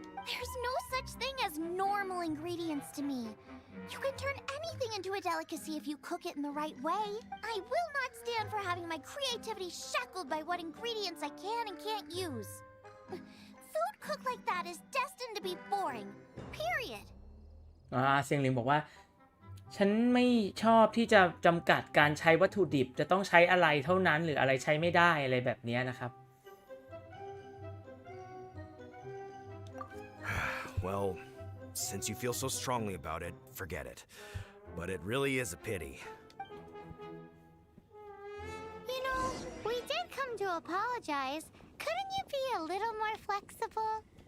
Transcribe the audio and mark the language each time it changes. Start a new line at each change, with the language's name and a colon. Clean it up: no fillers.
English: There's no such thing as normal ingredients to me. You can turn anything into a delicacy if you cook it in the right way. I will not stand for having my creativity shackled by what ingredients I can and can't use. Food cooked like that is destined to be boring. Period.
Thai: เซียงหลิงบอกว่าฉันไม่ชอบที่จะจำกัดการใช้วัตถุดิบจะต้องใช้อะไรเท่านั้นหรืออะไรใช้ไม่ได้อะไรแบบนี้นะครับ
English: Well, since you feel so strongly about it, forget it. But it really is a pity. You know, we did come to apologize. Couldn't you be a little more flexible?